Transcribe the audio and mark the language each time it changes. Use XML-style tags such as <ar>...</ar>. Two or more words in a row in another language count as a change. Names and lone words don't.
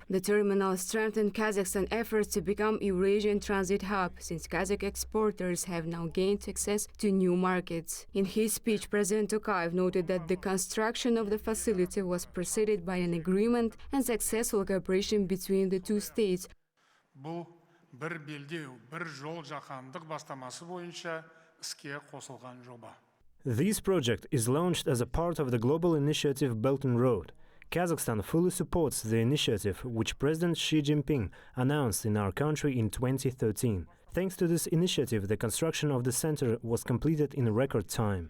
<en>The terminal strengthened Kazakhstan's efforts to become Eurasian transit hub, since Kazakh exporters have now gained access to new markets. In his speech, President Tokayev noted that the construction of the facility was preceded by an agreement and successful cooperation between the two states.</en> <kk>Бұл бір белдеу, бір жол жаһандық бастамасы бойынша</kk> <en>This project is launched as a part of the global initiative Belt and Road. Kazakhstan fully supports the initiative which President Xi Jinping announced in our country in 2013. Thanks to this initiative, the construction of the center was completed in record time.</en>